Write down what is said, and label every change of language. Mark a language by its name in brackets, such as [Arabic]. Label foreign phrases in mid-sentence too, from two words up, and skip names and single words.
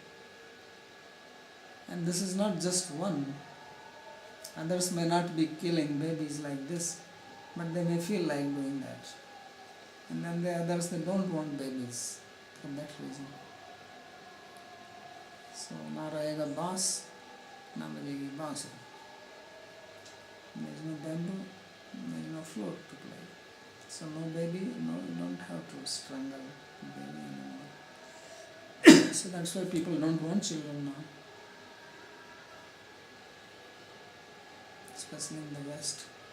[English] And this is not just one. Others may not be killing babies like this, but they may feel like doing that. And then the others, they don't want babies for that reason. So, [Hindi] न रहेगा बाँस, न बजेगी बाँसुरी. [English] There is no bamboo, there is no float to play. So So no baby, no, you don't have to strangle baby anymore. So that's why people don't want children now, especially in the West.